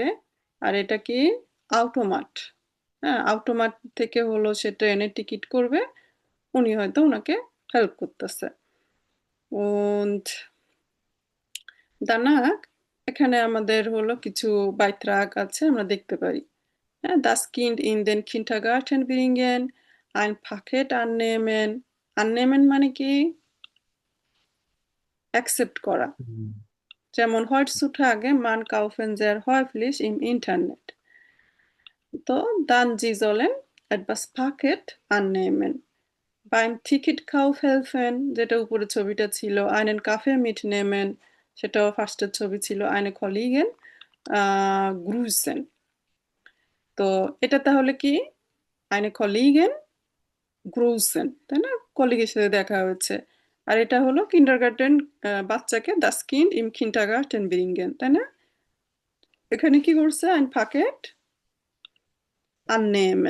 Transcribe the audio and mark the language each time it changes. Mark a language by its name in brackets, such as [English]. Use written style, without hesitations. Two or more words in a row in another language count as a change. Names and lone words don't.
[Bangla] আর এটা কি? অটোমাট। হ্যাঁ, অটোমাট থেকে হলো সে ট্রেনের টিকিট করবে, উনি হয়তো ওনাকে হেল্প করতেছে। [German] Und danach [Bangla] এখানে আমাদের হলো কিছু বাইত্রাক আছে, আমরা দেখতে পারি। হ্যাঁ, [German] das Kind in den Kindergarten bringen, ein Paket annehmen। [Bangla] annehmen মানে কি? অ্যাকসেপ্ট করা। হুম, [German] যেমন heutzutage man kaufen sehr häufig im Internet। তো dann sie sollen etwas Paket annehmen। beim Ticketkauf helfen, [Bangla] যেটা উপরে ছবিটা ছিল, [German] einen Kaffee mitnehmen, [Bangla] সেটাও ফার্স্টের ছবি ছিল, [German] eine Kollegin grüßen। [Bangla] তো এটা তাহলে কি? [German] eine Kollegin grüßen, [Bangla] তাই না? কলিগের সাথে দেখা হয়েছে। আর এটা হলো কিন্ডারগার্টেন, বাচ্চাকে [German] das Kind im Kindergarten bringen, [Bangla] তাই না? এখানে কি করছে? [German] ein Paket annehmen.